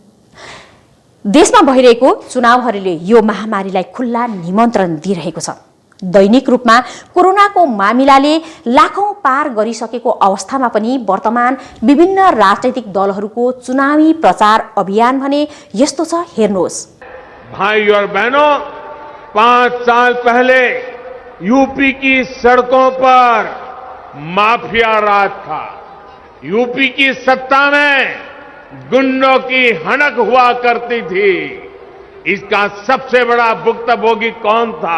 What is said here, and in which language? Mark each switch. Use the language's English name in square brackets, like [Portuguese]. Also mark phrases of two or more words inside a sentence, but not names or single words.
[Nepali] देशमा भइरहेको चुनावहरूले यो महामारीलाई खुल्ला निमन्त्रण दिइरहेको छ। दैनिक रूपमा कोरोनाको मामिलाले लाखौं पार गरिसकेको अवस्थामा पनि वर्तमान विभिन्न राजनैतिक दलहरूको चुनावी प्रचार अभियान भने यस्तो छ, हेर्नुहोस्। [Hindi] भाई और बहनों, 5 साल पहले यूपी की सड़कों पर माफिया राज था। यूपी की सत्ता में गुंडों की हनक हुआ करती थी। इसका सबसे बड़ा भुक्तभोगी कौन था?